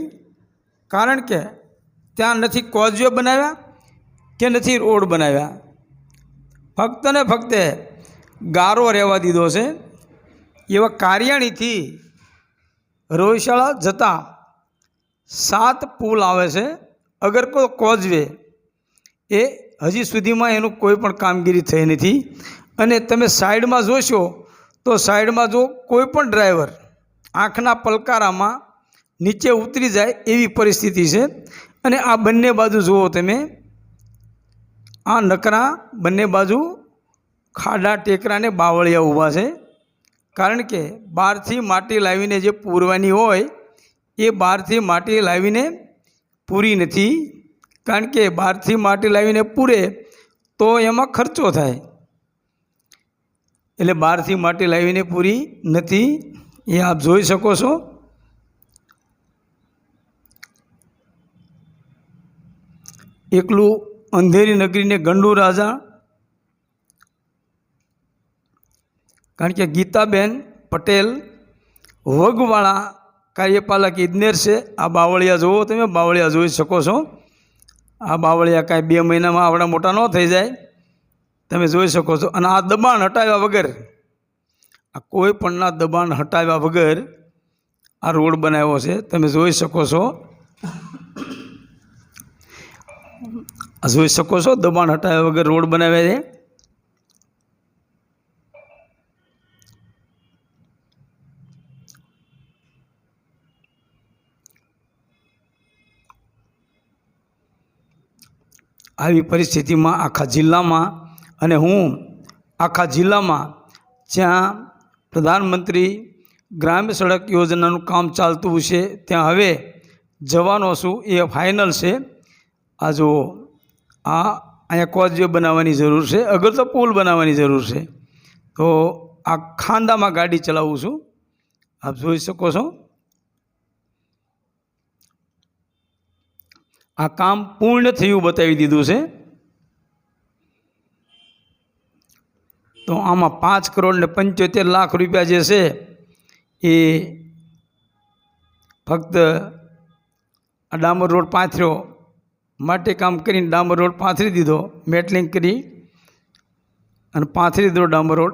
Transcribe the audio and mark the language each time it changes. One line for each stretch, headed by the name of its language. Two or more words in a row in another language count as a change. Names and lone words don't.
Gujarati: કારણ કે ત્યાં નથી કોઝવે બનાવ્યા કે નહીં રોડ બનાવ્યા, ફક્ત ને ફક્ત ગારો રહેવા દીધો છે। એવા કાર્યાણી થી રોહિશાળા જતા 7 પુલ આવે છે અગર કોઈ કોઝવે એ હજી સુધી મેં એનું કોઈપણ કામગીરી થઈ નથી। અને તમે સાઇડ મેં જોશો તો સાઇડ મેં જો કોઈપણ ડ્રાઇવર આંખના પલકારા મેં નીચે ઉતરી જાય એવી પરિસ્થિતિ છે। અને આ બંને બાજુ જુઓ તમે આ નકરા બંને બાજુ ખાડા ટેકરા ને બાવળિયા ઊભા છે। કારણ કે બહારથી માટી લાવીને જે પૂરવાની હોય એ બહારથી માટી લાવીને પૂરી નથી। કારણ કે બહારથી માટી લાવીને પૂરે તો એમાં ખર્ચો થાય એટલે બહારથી માટી લાવીને પૂરી નથી। એ આપ જોઈ શકો છો। એકલું અંધેરી નગરી ને ગંડુ રાજા। કારણ કે ગીતાબેન પટેલ વગવાડા કાર્યપાલક ઇજનેર સે આ બાવળિયા જોવો તમે બાવળિયા જોઈ શકો છો। આ બાવળિયા કાંઈ 2 મહિના મેં આવડા મોટા ન થઈ જાય તમે જોઈ શકો છો। અને આ દબાણ હટાવ્યા વગર આ કોઈપણના દબાણ હટાવ્યા વગર આ રોડ બનાવ્યો છે તમે જોઈ શકો છો। જોઈ શકો છો દબાણ હટાવ્યા વગર રોડ બનાવ્યા છે। આવી પરિસ્થિતિમાં આખા જિલ્લામાં અને હું આખા જિલ્લામાં જ્યાં પ્રધાનમંત્રી ગ્રામ્ય સડક યોજનાનું કામ ચાલતું છે ત્યાં હવે જવાનો છું એ ફાઇનલ છે। આ જો અહીંયા કોઝવે બનાવવાની જરૂર છે, અગર તો પુલ બનાવવાની જરૂર છે। તો આ ખાંડામાં ગાડી ચલાવું છું આપ જોઈ શકો છો। આ કામ પૂર્ણ થયું બતાવી દીધું છે। તો આમાં 5 કરોડ ને 75 લાખ રૂપિયા જે છે એ ફક્ત આ ડામર રોડ પાથર્યો માટે કામ કરીને ડામર રોડ પાથરી દીધો, મેટલિંગ કરી અને પાથરી દીધો ડામર રોડ।